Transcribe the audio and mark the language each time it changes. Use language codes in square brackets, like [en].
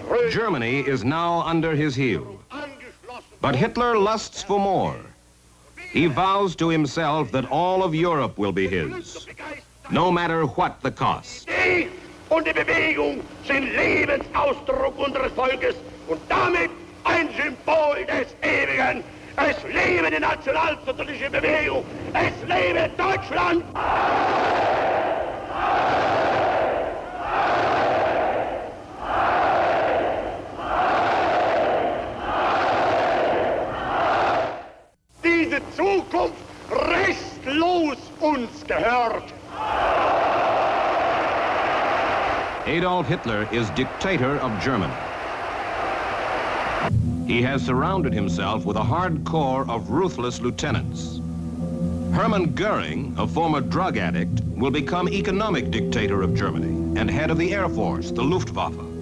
[en] Germany is now under his heel. But Hitler lusts for more. He vows to himself that all of Europe will be his, no matter what the cost. [de] Und die Bewegung sind Lebensausdruck unseres Volkes und damit ein Symbol des Ewigen. Es lebe die nationalsozialistische Bewegung. Es lebe Deutschland. Diese Zukunft restlos uns gehört. [en] Adolf Hitler is dictator of Germany. He has surrounded himself with a hard corps of ruthless lieutenants. Hermann Goering, a former drug addict, will become economic dictator of Germany and head of the Air Force, the Luftwaffe.